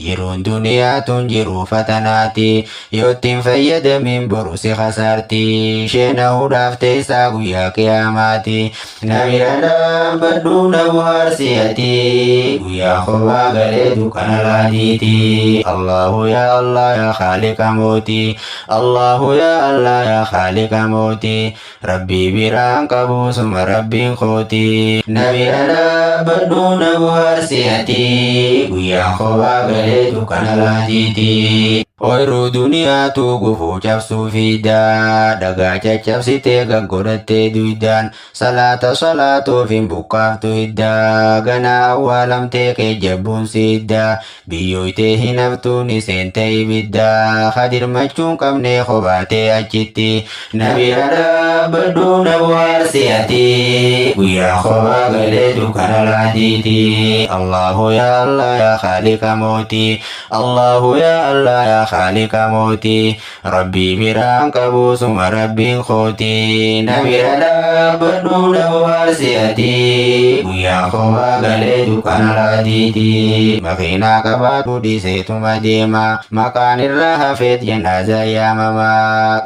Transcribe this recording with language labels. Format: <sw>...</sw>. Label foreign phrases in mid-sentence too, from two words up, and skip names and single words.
<om>Jiruun duniyaa tun jiruu fatanaati. Yoo ittiin fayyadamiin boru si khasaarti. Sheena hudhaaf teessaa guyyaa qiyaamaati. Na bira dhaabbadhu na bu'aarsi ati. Guyyaa kophaa galee dukkana laadiiti.</om> <ar>الله يا الله يا خالق mooti. الله يا الله يا خالق mooti.</ar> <om>Rabbi biraan qabu suma Rabbiin kooti. Na bira dhaabbadhu na bu'aarsi ati. Guyyaa kophaa galee dukkana laadiiti. Ooyiruu duniyaatu gufuu cabsuu fidda. Dhagaa caccabsitee gaggodhattee duydaan. Salaata salaatuuf hin buqqaaftu hidda. Ganaa awwaalamtee kee jabbuun si hidda. Biyyooytee hin haftuun iseen ta'e ibidda. Kadirmachuun qabnee kobaatee achitti. Na bira dhaabbadhu na bu'aarsi ati. Guyyaa kophaa galee dukkana laadiiti.</om> <ar>الله يا الله يا خالق mooti. الله يا الله يا خالق mooti.</ar> <om>Rabbi biraan qabu suma Rabbiin kooti. Na bira dhaabbadhu na bu'aarsi ati. Guyyaa kophaa galee dukkana laadiiti. Makiinaa qabaatu dhiiseetuma deema. Maqaan irraa hafeet jenaaza yaamama.</om>